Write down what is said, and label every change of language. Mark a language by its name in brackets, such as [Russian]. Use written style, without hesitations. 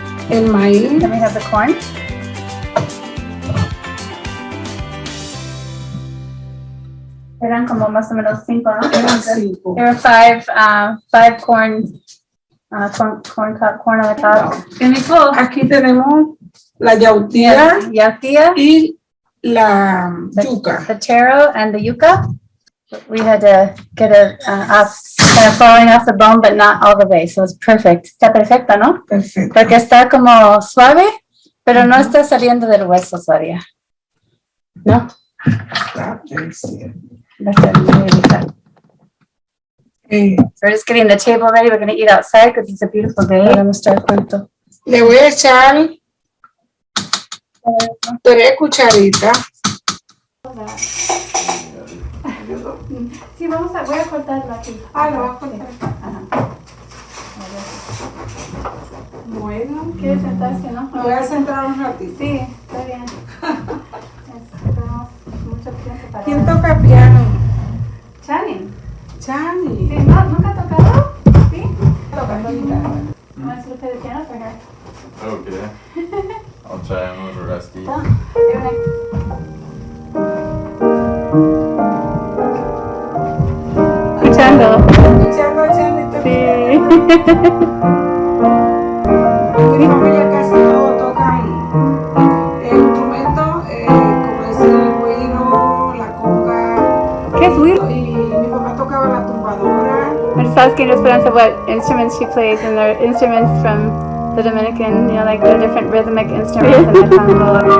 [Spanish] El maíz. [English] Then we have the corn. [Spanish] Eran como más o menos 5, ¿no? Eran 5. [English] There were 5 corn on the top. [Spanish] Aquí tenemos la yautía y la yuca. [English] The taro and the yuca. We had to get it off, kind of falling off the bone, but not all the way. So it's perfect. [Spanish] Está perfecta, ¿no? Perfecto. Porque está como suave, pero no está saliendo del hueso todavía. [English] ¿No? That's really good. Okay. So we're just getting the table ready. We're going to eat outside because it's a beautiful day. [Spanish] Le voy a echar 3 cucharitas. Sí, voy a cortarla aquí. Ah, lo voy a cortar. Ajá. Bueno. ¿Quieres sentarse, no? Me voy a sentar un ratito. Sí, está bien. Tenemos mucho tiempo para... ¿Quién toca piano? Chani. Chani. Sí, ¿no? ¿Nunca ha tocado? Sí. Toca guitarra. [English] ¿Wants to play the piano for her? Okay. I'll try. I'm a little rusty. [Spanish] Escuchando. Escuchando a Chani. Sí. Mi familia casi todos tocan el instrumento, como decir el güiro, la conga. ¿Qué es güiro? Y mi papá tocaba la tumbadora. [English] I just asking Esperanza what instruments she plays, and they're instruments from the Dominican, like the different rhythmic instruments in the Congo.